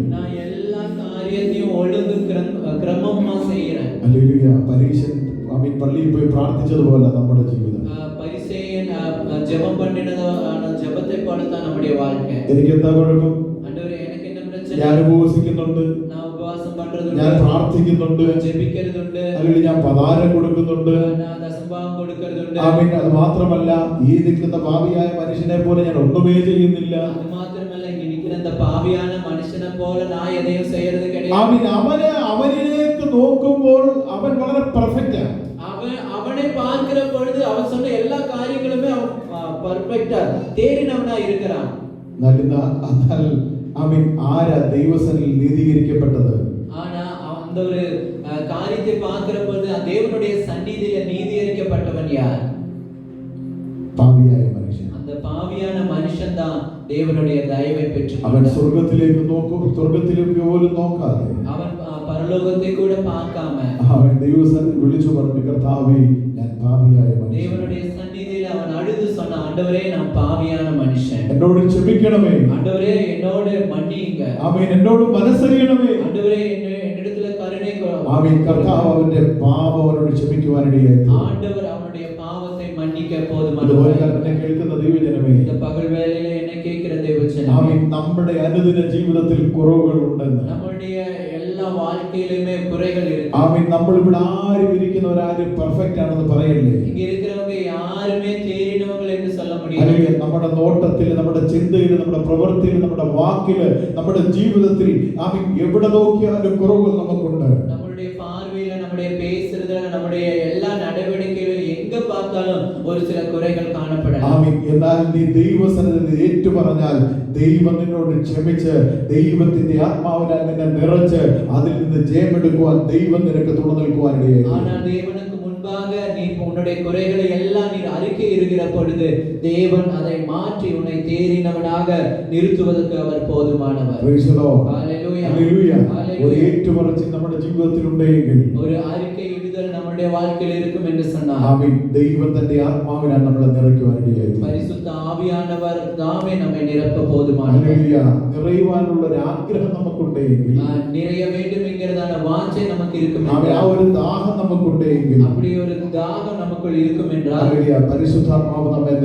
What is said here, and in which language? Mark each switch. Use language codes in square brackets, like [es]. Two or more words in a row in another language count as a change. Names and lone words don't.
[ta] நான் எல்லா காரியத்தையும் ஒழுங்கு கிரமமா செய்யறேன். [ml] ഹല്ലേലൂയ. പരീശൻ ആമേൻ പള്ളിയിൽ പോയി പ്രാർത്ഥിച്ചതുപോലെ നമ്മുടെ ജീവിതം. [ta] பரிசேயன் ஜெபம் பண்ணினதான ஜெபத்தை போல தான் நம்முடைய வாழ்க்கை. [ml] എനിക്ക് എന്താ കുഴപ്പം? [ta] ஆண்டவரே எனக்கு என்ன பிரச்சனை? [ml] ഞാൻ ഉപവസിക്കുന്നുണ്ട്, [ta] நான் உபவாசம் [ml] ഞാൻ [ta] பண்றதுண்டு, [ml] പ്രാർത്ഥിക്കുന്നുണ്ട്, [ta] ஜெபிக்கிறதுண்டு, [ml] അല്ലെങ്കിൽ ഞാൻ പതാരം കൊടുക്കുന്നുണ്ട്. [ta] நான் தசம்பாகம் கொடுக்கிறதுண்டு. [ml] ആമേൻ. അത് മാത്രമല്ല ഈ നിൽക്കുന്ന പാപിയായ മനുഷ്യനെ പോലെ ഞാൻ ഒന്നുമേ ചെയ്യുന്നില്ല. [ta] அது மாத்திரமல்ல, இங்க நிக்கிற இந்த பாவியான மனுஷனை போல நான் எதையும் செய்யறது கிடையாது. [ml] ആമേൻ. അവനിലേക്ക് നോക്കുമ്പോൾ അവൻ വളരെ പെർഫെക്റ്റ് ആണ്. [ta] அவனை பார்க்கிற பொழுது அவன் சொன்ன எல்லா காரியங்களுமே பெர்ஃபெக்ட்டா தேறினவனா இருக்கிறான். [ml] എന്നാൽ ആമേൻ ആരാ ദൈവസന്നിധിയിൽ നീതീകരിക്കപ്പെട്ടത്? [ta] ஆனா அந்த ஒரு காரியத்தை பார்க்கிற பொழுது தேவனுடைய சந்நிதியில நீதியரிக்கப்பட்டவன் யார்? [ml] പാപിയായ മനുഷ്യൻ. [ta] அந்த பாவியான மனுஷன் தான் தேவனுடைய தயவை பெற்று [ml] അവൻ സ്വർഗത്തിലേക്ക് പോലും നോക്കാതെ [ta] அவன் பரலோகத்தை கூட பார்க்காம [ml] അവൻ ദൈവസന്നിധിയിൽ വിളിച്ചു പറഞ്ഞു, കർത്താവേ ഞാൻ പാപിയായ മനുഷ്യൻ, [ta] தேவனுடைய சந்நிதியில அவன் அழுது சொன்ன, ஆண்டவரே நான் பாவியான மனுஷன், [ml] എന്നോട് ക്ഷമിക്കണമേ, [ta] ஆண்டவரே என்னோடு மன்னியுங்க, [ml] ആമേൻ എന്നോട് മനസ്സറിയണമേ. [ta] ஆண்டவரே என்னிடத்துல கருணை [ml] ആമേൻ. കർത്താവ് അവന്റെ പാപം അവനോട് ക്ഷമിക്കുവാനിടയായി. [ta] ஆண்டவர் அவனுடைய பாவத்தை மன்னிக்க [ml] അതുപോലെ [ta] போதுமானவர். [ml] തന്നെ കേൾക്കുന്ന ദൈവജനമേ, [ta] இந்த பகல் வேளையில என்ன கேட்கிற தேவஜனமே, [ml] ആമേൻ നമ്മുടെ അനുദിന ജീവിതത്തിൽ കുറവുകൾ ഉണ്ടെന്ന്. [ta] நம்மளுடைய எல்லா வாழ்க்கையிலுமே குறைகள் இருக்கு. [ml] ആമേൻ. നമ്മൾ ഇവിടെ ആരും ഇരിക്കുന്നവരാരും പെർഫെക്റ്റ് ആണെന്ന് പറയല്ലേ. [ta] இங்க இருக்கிறவங்க யாருமே தேறினவங்க என்று சொல்ல முடியாது. [ml] അല്ലെങ്കിൽ നമ്മുടെ നോട്ടത്തിൽ, നമ്മുടെ ചിന്തയിൽ, നമ്മുടെ പ്രവൃത്തിയിൽ, നമ്മുടെ വാക്കിൽ, നമ്മുടെ ജീവിതത്തിൽ ആമേൻ എവിടെ നോക്കിയാലും കുറവുകൾ നമുക്കുണ്ട്. [ta] நம்மளுடைய பார்வையில, நம்முடைய பேசுறதுல, நம்முடைய எல்லா நடவடிக்கையிலும் எங்க பார்த்தாலும் ஒரு சில குறைகள் காணப்படலாம். [ml] ആമേൻ. എന്നാൽ നീ ദൈവസന്നിധിയിൽ ഏറ്റു പറഞ്ഞാൽ ദൈവം നിന്നോട് ക്ഷമിച്ച് ദൈവത്തിന്റെ ആത്മാവിനാൽ നിന്നെ നിറച്ച് അതിൽ നിന്ന് ജയമെടുക്കുവാൻ ദൈവം നിനക്ക് തുണ നിൽക്കുവാൻ ഇടയായി. [ta] ஆனால் தேவனுக்கு முன்பாக நீ உன்னுடைய குறைகளை எல்லாம் நீ அறிக்கை இடுகிற பொழுது தேவன் அதை மாற்றி உன்னை தேறினவனாக நிறுத்துவதற்கு அவர் போதுமானவர். [en] Praise the Lord. Hallelujah. Hallelujah. Hallelujah. [ml] ഒരു ഏറ്റുപറച്ചിൽ നമ്മുടെ ജീവിതത്തിൽ ഉണ്ടെങ്കിൽ [ta] ஒரு அறிக்கை இடுதல் நம்முடைய வாழ்க்கையில் இருக்கும் என்று சொன்னார். [ml] ആമേൻ. ദൈവം തന്റെ ആത്മാവിനാൽ നമ്മളെ നിറയ്ക്കുവാൻ ഇടയായി. [ta] பரிசுத்த ஆவியானவர் தாமே நம்மை நிரப்ப போதுமானவர். [ml] ഹല്ലേലൂയ. നിറയുവാനുള്ള ഒരു ആഗ്രഹം നമുക്കുണ്ടെങ്കിൽ, [ta] நிறைய வேண்டும் என்கிறதான வாஞ்சை நமக்கு இருக்கும் [ml] ആമേൻ, ആ [ta] என்றால், [ml] ഒരു ദാഹം നമുക്കുണ്ടെങ്കിൽ, [ta] அப்படி ஒரு தாகம் நமக்குள் இருக்கும் என்றால், [ml] ഹല്ലേലൂയ, പരിശുദ്ധാത്മാവ് നമ്മെ